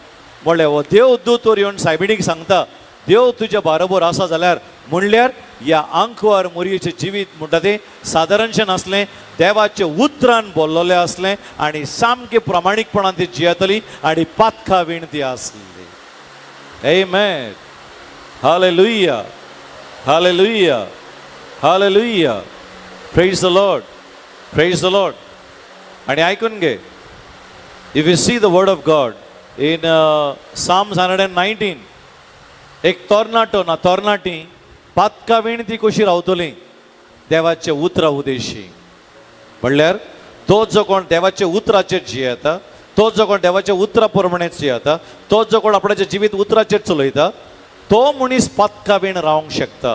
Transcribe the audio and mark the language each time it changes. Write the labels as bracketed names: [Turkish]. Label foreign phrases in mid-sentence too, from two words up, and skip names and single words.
[Konkani] म्हणल्यार हो देवदूत वर येवन सायबिणीक सांगता देव तुज्या बरोबर आसा जाल्यार म्हणल्यार ह्या आंकवार मोरयेचें जिवीत म्हणटा तें सादारणशें नासलें, देवाचे उतरान बोल्लोलें आसलें आनी सामकें प्रमाणीकपणान ती जियेतली आनी पातका विण ती आसली. आमेन. हालेलुया. हालेलुया. हालेलुया. [English] Praise the Lord. Praise the Lord. [Konkani] आनी आयकून घे, [English] If you see the word of God in Psalms 119, [Konkani] एक तरणाटी पातका विण ती कशी रावतली देवाचे उतरा उदेशी. म्हणल्यार तो जो कोण देवाचे उतराचेर जियेता, तो जो कोण देवाच्या उतरा प्रमाणेच जियेता, तो जो कोण आपणाचें जिवीत उतराचेर चलयता, तो मनीस पातका विण रावंक शकता.